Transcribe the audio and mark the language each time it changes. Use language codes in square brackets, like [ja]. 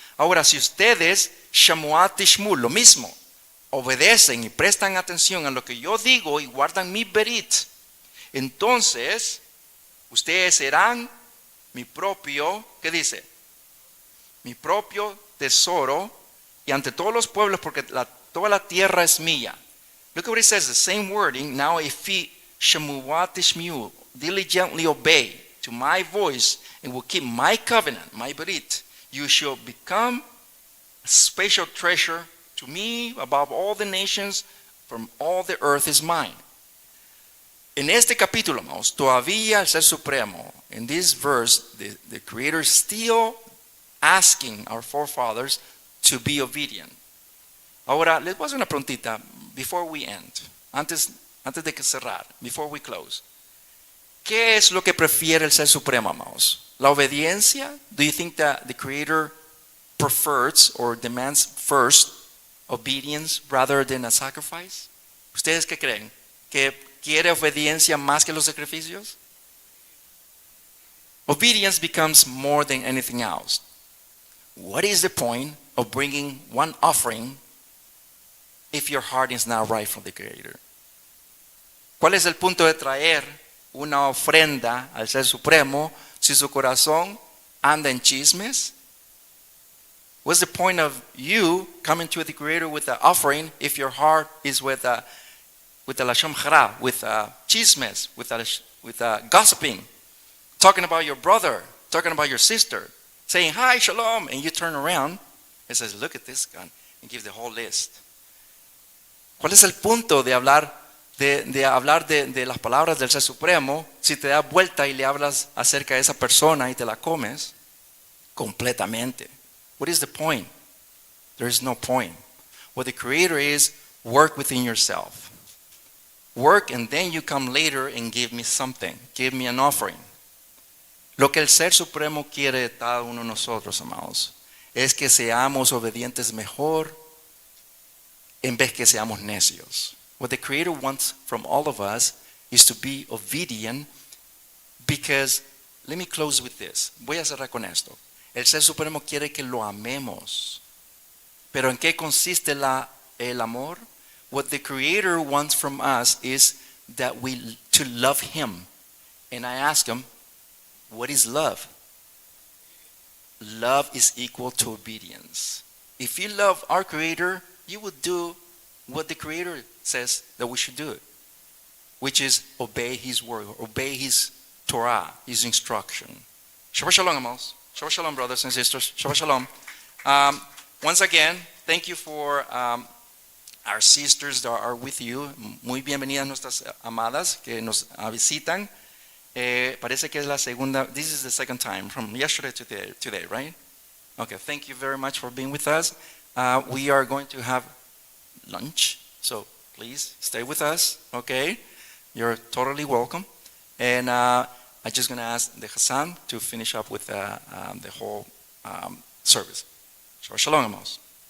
[es] Ahora, si ustedes, Shemuah Tishmu, lo mismo, obedecen y prestan atención a lo que yo digo y guardan mi berit, entonces, ustedes serán mi propio, ¿qué dice? Mi propio tesoro y ante todos los pueblos, porque toda la tierra es mía. [en] Look at what it says, the same wording. Now if ye Shemuah Tishmu diligently obey to my voice and will keep my covenant, my berit, you shall become a special treasure to me above all the nations, from all the earth is mine. [es] En este capítulo, amados, todavía el Ser Supremo, [en] in this verse, the Creator is still asking our forefathers to be obedient. [es] Ahora, les voy a hacer una preguntita [en] before we end, [es] antes de que cerrar, [en] before we close. [es] ¿Qué es lo que prefiere el Ser Supremo, amados? ¿La obediencia? [en] Do you think that the Creator prefers or demands first obedience rather than a sacrifice? [es] ¿Ustedes qué creen? ¿Que quiere obediencia más que los sacrificios? [en] Obedience becomes more than anything else. What is the point of bringing one offering if your heart is not right for the Creator? [es] ¿Cuál es el punto de traer una ofrenda al Ser Supremo si su corazón anda en chismes? [en] What's the point of you coming to the Creator with an offering if your heart is with a lashon hara, with chismes, with gossiping, talking about your brother, talking about your sister, saying hi, shalom, and you turn around and says, look at this guy, and give the whole list. [es] ¿Cuál es el punto de hablar de las palabras del Ser Supremo si te das vuelta y le hablas acerca de esa persona y te la comes completamente? [en] What is the point? There is no point. What the Creator is, work within yourself. Work and then you come later and give me something. Give me an offering. [es] Lo que el Ser Supremo quiere de cada uno de nosotros, amados, es que seamos obedientes mejor en vez que seamos necios. [en] What the Creator wants from all of us is to be obedient because, let me close with this. [es] Voy a cerrar con esto. El Ser Supremo quiere que lo amemos. Pero ¿en qué consiste el amor? [en] What the Creator wants from us is to love him. And I ask him, what is love? Love is equal to obedience. If you love our Creator, you will do what the Creator says that we should do, which is obey His word, obey His Torah, His instruction. Shabbat Shalom, amados. Shabbat Shalom, brothers and sisters. Shabbat Shalom. Once again, thank you for our sisters that are with you. [es] Muy bienvenidas nuestras amadas que nos visitan. Parece que es la segunda. [en] This is the second time from yesterday to today, right? Okay, thank you very much for being with us. We are going to have lunch, so please stay with us, okay? You're totally welcome. And I'm just going to ask the Hassan to finish up with the whole service. Shabbat Shalom, amados.